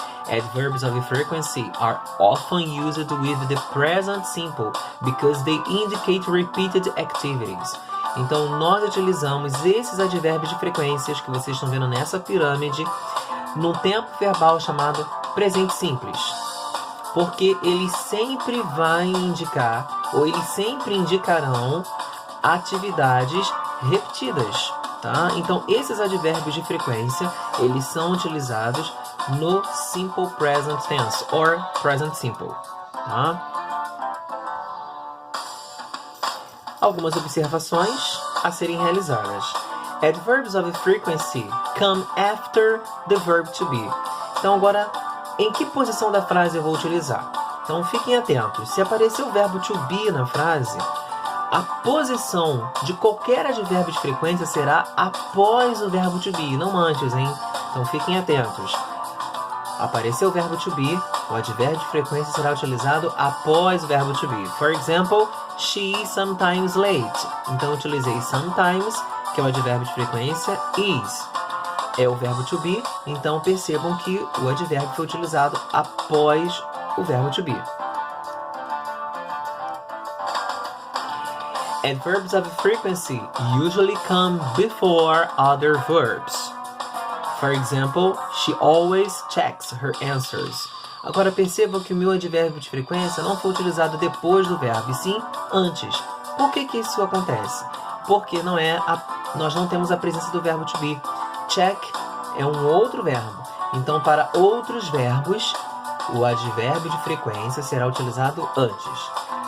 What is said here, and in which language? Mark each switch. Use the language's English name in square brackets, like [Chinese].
[English] Adverbs of frequency are often used with the present simple because they indicate repeated activities. [Portuguese] Então, nós utilizamos esses advérbios de frequências que vocês estão vendo nessa pirâmide no tempo verbal chamado presente simples. Porque ele sempre vai indicar, ou eles sempre indicarão atividades repetidas, tá? Então, esses advérbios de frequência, eles são utilizados no simple present tense, or present simple, tá? Algumas observações a serem realizadas. [English] Adverbs of frequency come after the verb to be. [Portuguese] Então agora, em que posição da frase eu vou utilizar? Então fiquem atentos. Se aparecer o verbo to be na frase, a posição de qualquer advérbio de frequência será após o verbo to be, não antes, hein? Então fiquem atentos. Apareceu o verbo to be, o advérbio de frequência será utilizado após o verbo to be. [English] For example, she is sometimes late. [Portuguese] Então eu utilizei sometimes, que é o advérbio de frequência, is é o verbo to be, então percebam que o advérbio foi utilizado após o verbo to be. [English] Adverbs of frequency usually come before other verbs. For example, she always checks her answers. [Portuguese] Agora percebam que o meu advérbio de frequência não foi utilizado depois do verbo, e sim antes. Por que isso acontece? Porque nós não temos a presença do verbo to be. Check é um outro verbo. Então, para outros verbos, o advérbio de frequência será utilizado antes.